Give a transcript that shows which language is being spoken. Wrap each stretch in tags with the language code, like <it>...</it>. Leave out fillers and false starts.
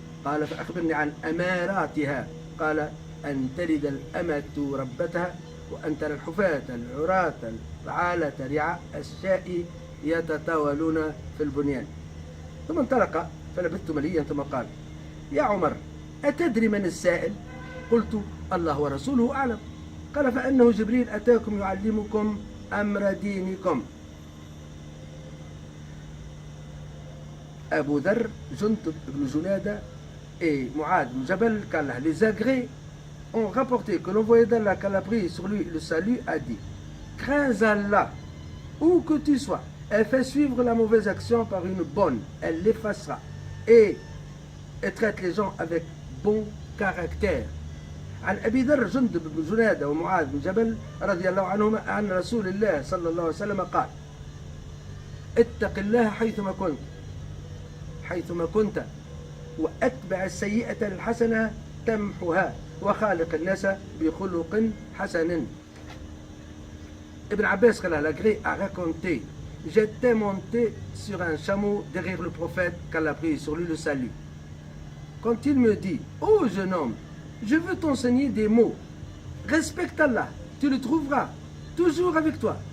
<ar>قال: فأخبرني عن أماراتها. قال: أن تلد الأمة ربتها وأن ترى الحفاة العراة العالة رعاء الشاء يتطاولون في البنيان. ثم انطلق فلبثت مليا ثم قال: يا عمر أتدري من السائل؟ قلت: الله ورسوله أعلم. قال: فإنه جبريل أتاكم يعلمكم أمر دينكم.</ar> <fr>Abu Dharr, Jundub ibn Junada et Mu'ad ibn Jabal, qu'Allah les agrée, ont rapporté que l'envoyé d'Allah, qu'Allah prie sur lui le salut, a dit: crains Allah, où que tu sois, elle fait suivre la mauvaise action par une bonne, elle l'effacera, et traite les gens avec bon caractère.</fr> <ar>عن أبي ذر جندب بن جنادة ومعاذ بن جبل رضي الله عنهما عن رسول الله صلى الله عليه وسلم قال: اتق الله حيثما كنت وأتبع السيئة الحسنة تمحها وخالق الناس بخلق حسن.</ar> <fr>Ibn Abbas a raconté: j'étais monté sur un chameau derrière le prophète qu'Allah prie sur lui le salut. Quand il me dit: ô jeune homme, je veux t'enseigner des mots. Respecte Allah, tu le trouveras toujours avec toi.</fr>